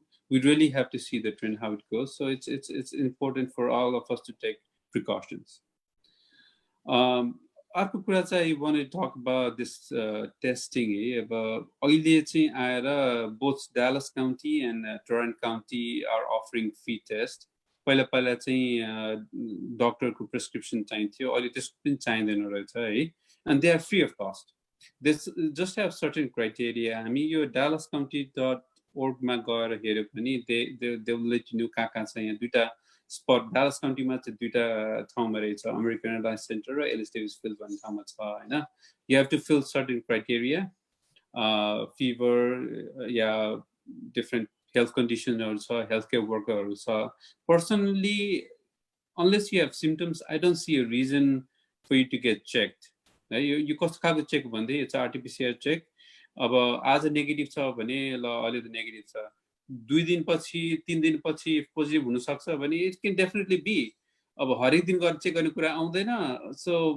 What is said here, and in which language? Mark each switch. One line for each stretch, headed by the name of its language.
English: We really have to see the trend how it goes. So it's important for all of us to take precautions. अर्को कुरा चाहिँ I want to talk about this testing है.
Nepali: अब अहिले चाहिँ आएर
English: both Dallas County and Torrance County are offering free test.
Nepali: पहिला चाहिँ डक्टरको प्रिस्क्रिप्सन चाहिन्थ्यो. अहिले त्यसको पनि चाहिँदैन रहेछ है.
English: And they are free of cost. This just have certain criteria.
Nepali: हामी यो
English: dallascounty.org
Nepali: orgमा गएर हेऱ्यो भने
English: they will let you know
Nepali: कहाँ छ यहाँ दुईटा स्पट डालस काउन्टीमा चाहिँ दुईटा ठाउँमा रहेछ अमेरिकन एयरलाइन्स सेन्टर र एलिस डेभिस फिल्ड भन्ने ठाउँमा छ हैन
English: you have to fill certain criteria
Nepali: fever yeah different health conditionहरू छ healthcare workerहरू छ personally unless you have symptoms I don't see a reason for you to get checked है यो कस्तो खालको चेक भन्दै it's RT-PCR check अब आज नेगेटिभ छ भने ल अहिले त नेगेटिभ छ 2 दिनपछि 3 दिनपछि पोजिटिभ हुन सक्छ भने it can definitely be अब हरेक दिन गरेर चेक गर्ने कुरा आउँदैन so